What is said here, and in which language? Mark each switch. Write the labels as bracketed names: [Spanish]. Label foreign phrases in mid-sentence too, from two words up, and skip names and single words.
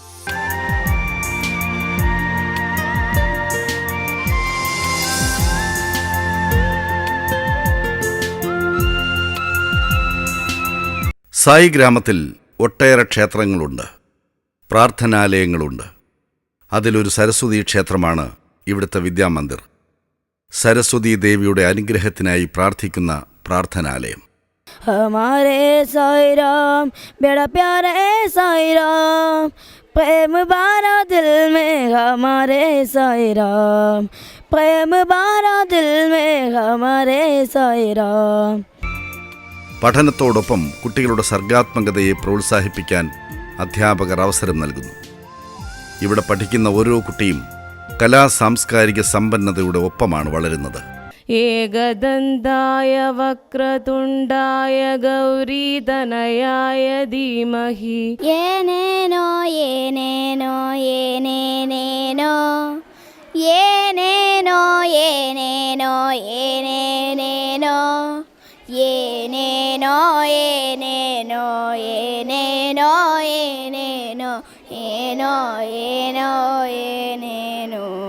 [Malayalam] സായി ഗ്രാമത്തിൽ ഒട്ടേറെ ക്ഷേത്രങ്ങളുണ്ട്, പ്രാർത്ഥനാലയങ്ങളുണ്ട്. അതിലൊരു സരസ്വതി ക്ഷേത്രമാണ് ഇവിടുത്തെ വിദ്യാമന്ദിർ. സരസ്വതി ദേവിയുടെ അനുഗ്രഹത്തിനായി പ്രാർത്ഥിക്കുന്ന പ്രാർത്ഥനാലയം. [Hindi] हमारे साई राम बड़ा प्यारे साई राम, प्रेम बारा दिल में हमारे साई राम, प्रेम बारा दिल में हमारे साई राम. [Malayalam] പഠനത്തോടൊപ്പം കുട്ടികളുടെ സർഗാത്മകതയെ പ്രോത്സാഹിപ്പിക്കാൻ അധ്യാപകർ അവസരം നൽകുന്നു. ഇവിടെ പഠിക്കുന്ന ഓരോ കുട്ടിയും കലാസാംസ്കാരിക സമ്പന്നതയുടെ ഒപ്പമാണ് വളരുന്നത്. [Sanskrit] एकदन्ताय वक्रतुण्डाय गौरीतनयाय धीमहि ഏനേനോ ഏനേനോ ഏനേനേനോ ഏനേനോ ഏനേനോ ഏനേനേനോ ഏനേനോ ഏനേനോ ഏനേനോ ഏനേനോ ഏനോ ഏനോ ഏനേനോ.